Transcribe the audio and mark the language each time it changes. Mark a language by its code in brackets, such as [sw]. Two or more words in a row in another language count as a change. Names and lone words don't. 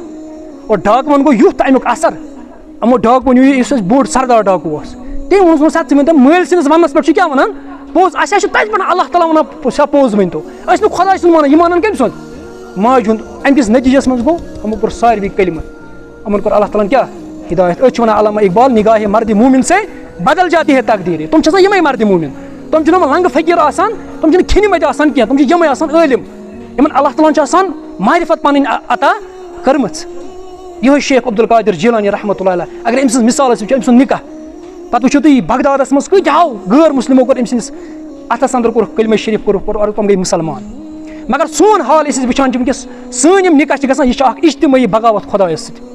[ks] اور ڈاکوٗوَن گوٚو یُتھ اَمیُک اَثر یِمو ڈاکوٗوَن یُس اَسہِ بوٚڑ سردار ڈاکوٗ اوس تٔمۍ ووٚنُس ژٕ ؤنۍ تو مٲلۍ سٕنٛدِس وَننَس پٮ۪ٹھ چھِ کیٛاہ وَنان پوٚز اَسہِ حظ چھُ تَتہِ پٮ۪ٹھ اللہ تعالیٰ وَنان سا پوٚز ؤنۍ تو أسۍ نہٕ خۄداے سُنٛد وَنان یہِ مانان کٔمۍ سُنٛد ماجہِ ہُنٛد اَمہِ کِس نٔتیٖجَس منٛز گوٚو یِمو کوٚر ساروی کلمہٕ یِمن کوٚر اللہ تعالیٰ ہن کیٛاہ ہِدایت أسۍ چھِ وَنان علامہ اقبال نِگاہے [ur] مردِ موٗمِن سے بدل جاتی ہے تقدیٖر [ks] تِم چھِ آسان یِمے مردِ موٗمِن تِم چھِنہٕ یِمن لنٛگہٕ فقیٖر آسان تِم چھِنہٕ کھیٚنِمٕتۍ آسان کینٛہہ تِم چھِ یِمے آسان عٲلِم یِمن اللہ تعالیٰ ہن چھِ آسان معرفت پَنٕنۍ عطا کٔرمٕژ یِہوے شیخ عبدالقادر جیلانی [ar] رحمتہ اللہ علیہ [ks] اگر أمۍ سٕنٛز مِثال أسۍ وٕچھو أمۍ سُنٛد نِکاح پَتہٕ وٕچھو تُہۍ بغدادَس منٛز کۭتیاہو غٲر مُسلِمو کوٚر أمۍ سٕنٛدِس اَتھَس اَنٛدر کوٚرُکھ کلمہ شریٖف کوٚرُکھ اور تِم گٔے مُسلمان مگر سون حال أسۍ وٕچھان چھِ وٕنکیٚس سٲنۍ یِم نِکاح چھِ گژھان یہِ چھِ اکھ اجتمٲعی بغاوت خۄدایَس سۭتۍ